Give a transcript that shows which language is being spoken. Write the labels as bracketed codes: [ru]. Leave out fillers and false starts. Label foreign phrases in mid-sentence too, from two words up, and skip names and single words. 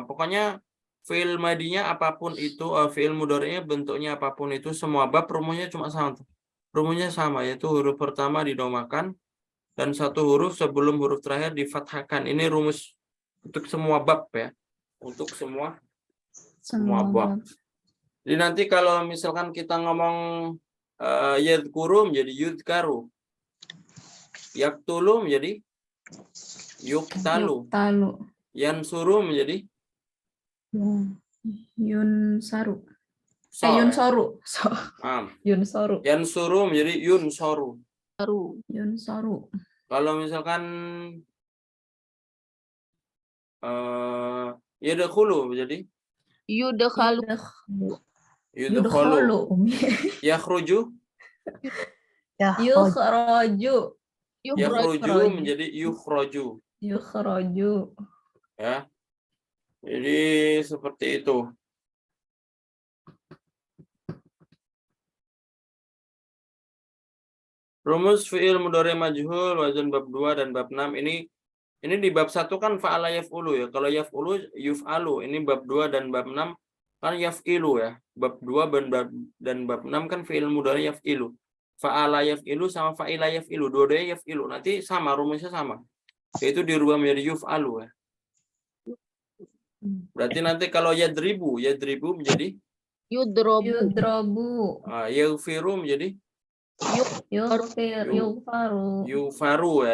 [id] Pokoknya fi'il madinya apapun itu, fi'il mudhari'nya bentuknya apapun itu, semua bab rumusnya cuma sama. Rumusnya sama, yaitu huruf pertama didomakan dan satu huruf sebelum huruf terakhir difathahkan. Ini rumus untuk semua bab ya. Untuk semua bab. Jadi nanti kalau misalkan kita ngomong yadhkuru menjadi yudhkaru. Yaktulu menjadi yuktalu. Yansuru menjadi Yunsaru. Yunsoru. Yunsoru. Yansuru menjadi yunsoru. Yunsoru. Kalau misalkan yadkhulu menjadi Yudkhalu. yudkhulu. Yakhruju. Yukhraju. Yakhruju menjadi yukhraju. Yukhraju. Ya. Jadi seperti itu. Rumus [ar] فعل مضارع مجهول [id] wazan bab 2 dan bab 6 ini di bab 1 kan [ar] فعل يفعل [id] ya. [ar] Kalau يفعل يفعل. [id] Ini bab 2 dan bab 6 kan yaf'ilu ya. Bab 2 dan bab 6 kan [ar] فعل مضارع يفعل. فعل يفعل sama فعل يفعل. [id] Dua-duanya yaf'ilu. Nanti sama, rumusnya sama. Yaitu dirubah menjadi yuf'alu ya. Berarti nanti kalau yadribu menjadi Yudrobu. yaghfiru menjadi yufaru ya.